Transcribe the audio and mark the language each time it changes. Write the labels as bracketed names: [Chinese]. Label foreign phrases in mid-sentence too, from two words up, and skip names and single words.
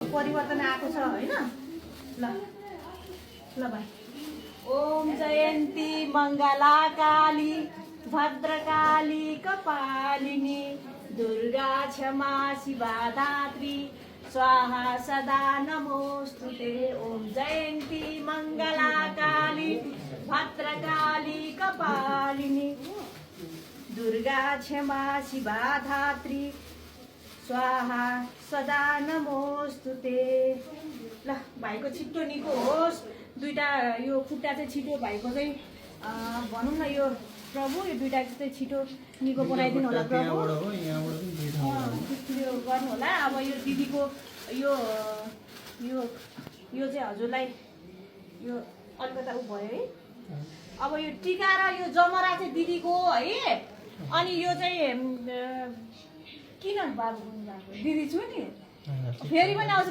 [Nepali] परिवर्तन आएको छ हैन ल ल भाइ [Sanskrit] ओम जयन्ती मङ्गला काली भद्रकाली कपालिनी दुर्गा क्षमा शिवा धात्री स्वाहा सदा नमोस्तुते ओम जयन्ती मङ्गला काली भद्रकाली कपालिनी दुर्गा क्षमा शिवा धात्री स्वाहा सदा नमोस्तुते [Nepali] ल भाइको छिट्टो निको होस् दुईटा यो खुट्टा चाहिँ छिटो भाइको चाहिँ भनौँ न यो प्रभु यो दुईटा चाहिँ छिटो निको बनाइदिनु होला प्रभु यो गर्नु होला अब यो दिदीको यो यो यो चाहिँ हजुरलाई यो अलिकता उ भयो है अब यो टिका र यो जमरा चाहिँ दिदीको है अनि यो चाहिँ किन दिदी छु नि फेरि पनि आउँछ